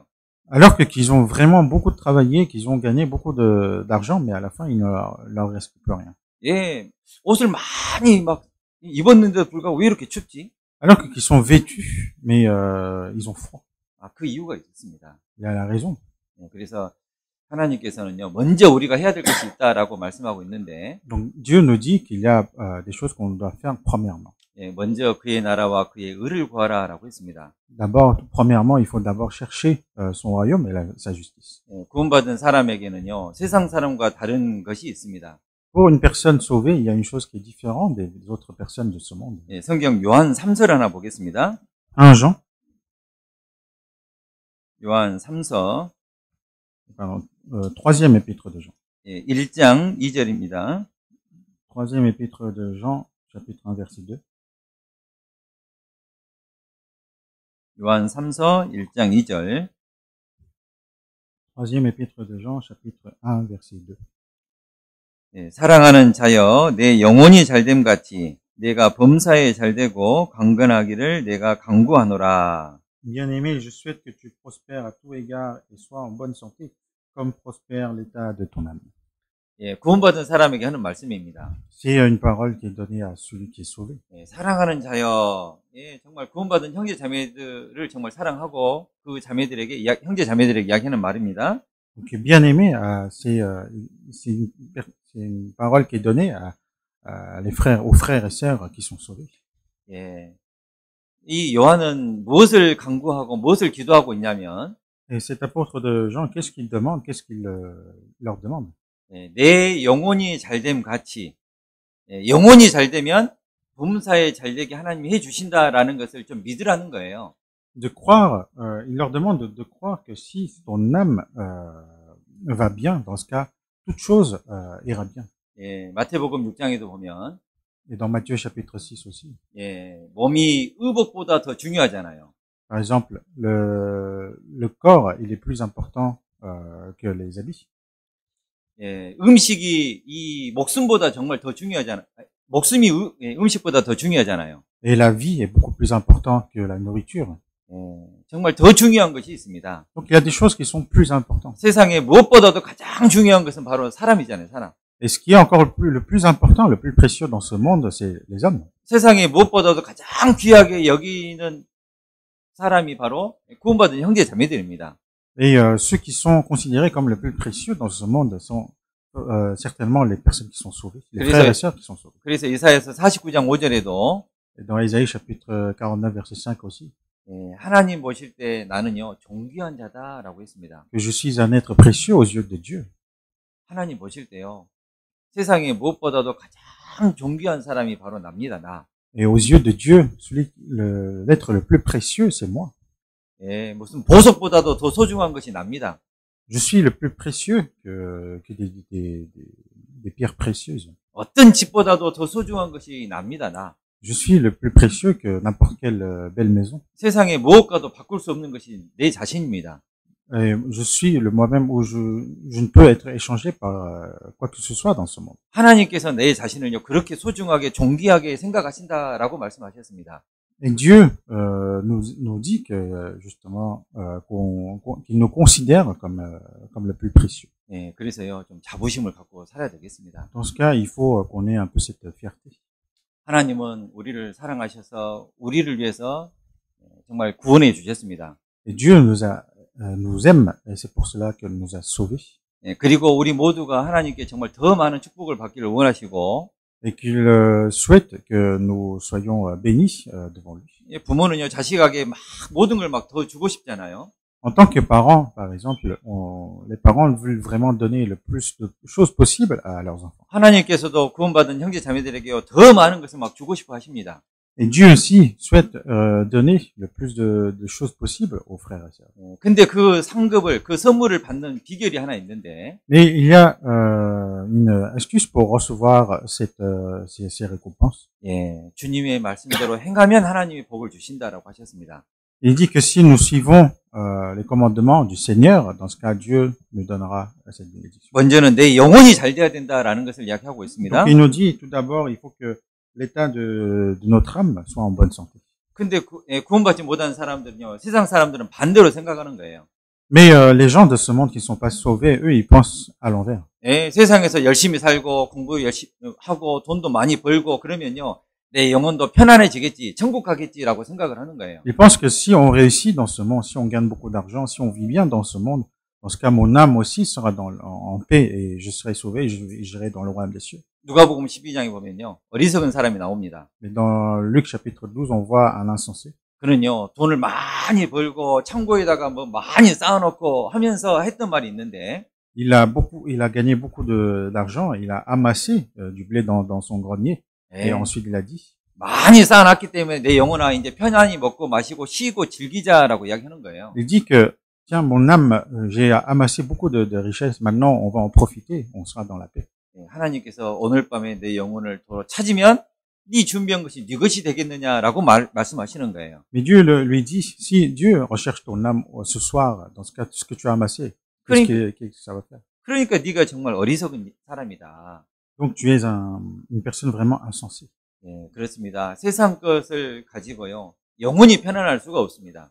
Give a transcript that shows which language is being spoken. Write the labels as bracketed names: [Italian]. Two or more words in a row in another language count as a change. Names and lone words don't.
[French] Alors qu'ils ont vraiment beaucoup travaillé, qu'ils ont gagné beaucoup d'argent, mais à la fin, il ne leur reste plus rien. [Korean] 예, 옷을 많이 막 입었는데도 불구하고 왜 이렇게 춥지? [French] Alors qu'ils sont vêtus, mais ils ont froid. [Korean] 아, 그 이유가 있습니다. [French] Il y a la raison. [Korean] 예, 그래서 하나님께서는요, 먼저 우리가 해야 될 것이 있다라고 말씀하고 있는데, [French] Donc Dieu nous dit qu'il y a des choses qu'on doit faire premièrement. [Korean] 예, 먼저 그의 나라와 그의 의를 구하라라고 했습니다. [French] D'abord, premièrement, il faut d'abord chercher son royaume et sa justice. [Korean] 예, 구원받은 사람에게는요, 세상 사람과 다른 것이 있습니다. [French] Pour une personne sauvée, il y a une chose qui est différente des autres personnes de ce monde. [Korean] 예, 성경 요한 3서 하나 보겠습니다. [French] 1 Jean, [Korean] 요한 3서 [French] pardon, troisième épître de Jean. [Korean] 예, 1장 2절입니다. [French] Troisième épître de Jean, chapitre 1, verset 2. [Korean] 요한 3서 1장 2절. [French] Troisième épître de Jean, chapitre 1, verset 2. [Korean] 예, 사랑하는 자여, 내 영혼이 잘됨 같이 내가 범사에 잘되고 강건하기를 내가 강구하노라. [French] Bien-aimé, je souhaite que tu prospères à tout égard et sois en bonne santé, comme prospère l'état de ton âme. [Korean] 예, 구원받은 사람에게 하는 말씀입니다. [French] C'est une parole qui est donnée à celui qui est sauvé. [Korean] 예, 사랑하는 자여, 예, 정말 구원받은 형제 자매들을 정말 사랑하고 그 자매들에게 형제 자매들에게 이야기하는 말입니다. [French] Donc, bien-aimé, c'est une parole qui est donnée aux frères et sœurs qui sont sauvés. [Korean] 예, 이 요한은 무엇을 강구하고 무엇을 기도하고 있냐면, [French] Et cet apôtre de Jean, qu'est-ce qu'il demande? Qu'est-ce qu'il leur demande? [Korean] 예, 내 영혼이 잘됨 같이, 예, 영혼이 잘되면 범사에 잘되게 하나님이 해주신다라는 것을 좀 믿으라는 거예요. [French] De croire, il leur demande de croire que si ton âme va bien, dans ce cas, toute chose ira bien. [Korean] 예, 마태복음 6장에도 보면, [French] Et dans Matthieu chapitre 6 aussi. [Korean] 예, 몸이 의복보다 더 중요하잖아요. [French] Par exemple, le corps, il est plus important que les habits. [Korean] 예, 음식이 이 목숨보다 정말 더 중요하잖아요. 목숨이 음식보다 더 중요하잖아요. [French] Et la vie est beaucoup plus importante que la nourriture. [Korean] 예, 정말 더 중요한 것이 있습니다. [French] Donc il y a des choses qui sont plus importantes. [Korean] 세상에 무엇보다도 가장 중요한 것은 바로 사람이잖아요, 사람. [French] Et ce qui est encore le plus important, le plus précieux dans ce monde, c'est les hommes. [Korean] 세상에 무엇보다도 가장 귀하게 여기는 사람이 바로 구원받은 형제 자매들입니다. [French] Et ceux qui sont considérés comme le plus précieux dans ce monde sont certainement les personnes qui sont sauvées, les frères et sœurs qui sont sauvés. [Korean] 그래서 이사야서 49장 5절에도 [French] Et dans Ésaïe chapitre 49 verset 5 aussi, [Korean] 예, 하나님 보실 때 나는요 존귀한 자다라고 했습니다. [French] que je suis un être précieux aux yeux de Dieu. [Korean] 하나님 보실 때요 세상에 무엇보다도 가장 존귀한 사람이 바로 납니다, 나. [French] Et aux yeux de Dieu, l'être le plus précieux, c'est moi. [Korean] 예, 무슨 보석보다도 더 소중한 것이 납니다. [French] Je suis le plus précieux que des pierres précieuses. [Korean] 어떤 집보다도 더 소중한 것이 납니다, 나. [French] Je suis le plus précieux que n'importe quelle belle maison. [Korean] 세상에 무엇과도 바꿀 수 없는 것이 내 자신입니다. [French] Et je suis moi-même où je ne peux être échangé par quoi que ce soit dans ce monde. [Korean] 하나님께서 내 자신을요 그렇게 소중하게 존귀하게 생각하신다라고 말씀하셨습니다. [French] Et Dieu nous dit que justement qu'il nous considère comme le plus précieux. [Korean] 예, 그래서요 좀 자부심을 갖고 살아야 되겠습니다. [French] Dans ce cas, il faut qu'on ait un peu cette fierté. [Korean] 하나님은 우리를 사랑하셔서 우리를 위해서 정말 구원해 주셨습니다. [French] Et Dieu nous aime et c'est pour cela qu'il nous a sauvés. [Korean] 예, 그리고 우리 모두가 하나님께 정말 더 많은 축복을 받기를 원하시고 [French] Et qu'il souhaite que nous soyons bénis devant lui. [Korean] 예, 부모는요 자식에게 막 모든 걸 막 더 주고 싶잖아요. [French] En tant que parents, par exemple, les parents veulent vraiment donner le plus de choses possibles à leurs enfants. [Korean] 하나님께서도 구원받은 형제 자매들에게요 더 많은 것을 막 주고 싶어 하십니다. [French] Et Dieu aussi souhaite donner le plus de choses possibles aux frères et sœurs. [Korean] 근데 그 상급을 그 선물을 받는 비결이 하나 있는데. [French] Mais il y a une astuce pour recevoir ces récompenses. [Korean] 예, 주님의 말씀대로 행하면 하나님이 복을 주신다라고 하셨습니다. [French] Il dit que si nous suivons les commandements du Seigneur, dans ce cas, Dieu nous donnera cette bénédiction. [Korean] 먼저는 내 영혼이 잘 돼야 된다라는 것을 이야기하고 있습니다. [French] Donc il nous dit tout d'abord, il faut que l'état de notre âme soit en bonne santé. [Korean] 근데 구원받지 못한 사람들은요, 세상 사람들은 반대로 생각하는 거예요. [French] Mais les gens de ce monde qui ne sont pas sauvés, eux, ils pensent à l'envers. [Korean] 예, 세상에서 열심히 살고 공부 열심히 하고 돈도 많이 벌고 그러면요, 내 영혼도 편안해지겠지, 천국 가겠지라고 생각을 하는 거예요. [French] Ils pensent que si on réussit dans ce monde, si on gagne beaucoup d'argent, si on vit bien dans ce monde, dans ce cas, mon âme aussi sera en paix et je serai sauvé et j'irai dans le royaume des cieux. [Korean] 누가복음 12장에 보면요, 어리석은 사람이 나옵니다. [French] Mais dans Luc chapitre 12, on voit un insensé. [Korean] 그는요, 돈을 많이 벌고 창고에다가 뭐 많이 쌓아놓고 하면서 했던 말이 있는데. [French] Il a gagné beaucoup d'argent, il a amassé du blé dans son grenier. Et ensuite il a dit. [Korean] 많이 쌓아놨기 때문에 내 영혼아 이제 편안히 먹고 마시고 쉬고 즐기자라고 이야기하는 거예요. [French] Il dit que tiens mon âme, j'ai amassé beaucoup de richesses. Maintenant on va en profiter, on sera dans la paix. [Korean] 하나님께서 오늘 밤에 내 영혼을 도로 찾으면 네 준비한 것이 네 것이 되겠느냐라고 말씀하시는 거예요. [French] Mais Dieu lui dit si Dieu recherche ton âme ce soir, dans ce cas ce que tu as amassé. [Korean] 그러니까, [French] qu'est-ce que ça va faire? [Korean] 그러니까 네가 정말 어리석은 사람이다. [French] Donc tu es une personne vraiment insensée. [Korean] 예, 그렇습니다. 세상 것을 가지고요, 영원히 편안할 수가 없습니다.